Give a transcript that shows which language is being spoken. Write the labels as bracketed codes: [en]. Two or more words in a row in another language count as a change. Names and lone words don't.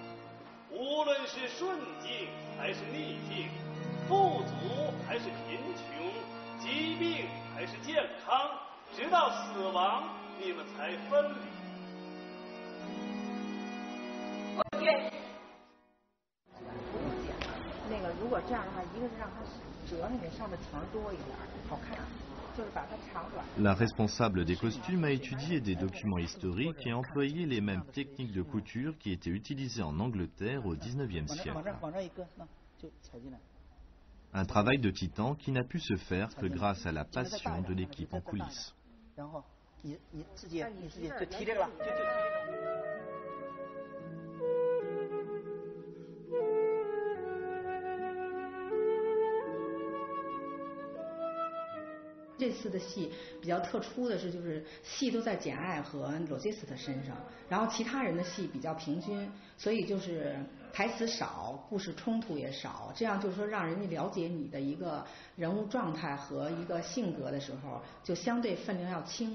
[zh] 无论是顺境还是逆境，富足还是贫穷，疾病还是健康，直到死亡，你们才分离。我愿意。不用剪了，那个如果这样的话，一个是让它折那个上的层多一点，好看，就是把它长短。 [fr] La responsable des costumes a étudié des documents historiques et employé les mêmes techniques de couture qui étaient utilisées en Angleterre au XIXe siècle. Un travail de titan qui n'a pu se faire que grâce à la passion de l'équipe en coulisses. [zh] 然后你自己就提这个了，就提这个。这次的戏比较特殊的是，就是戏都在简爱和罗切斯特身上，然后其他人的戏比较平均，所以就是台词少，故事冲突也少，这样就是说让人家了解你的一个人物状态和一个性格的时候，就相对分量要轻。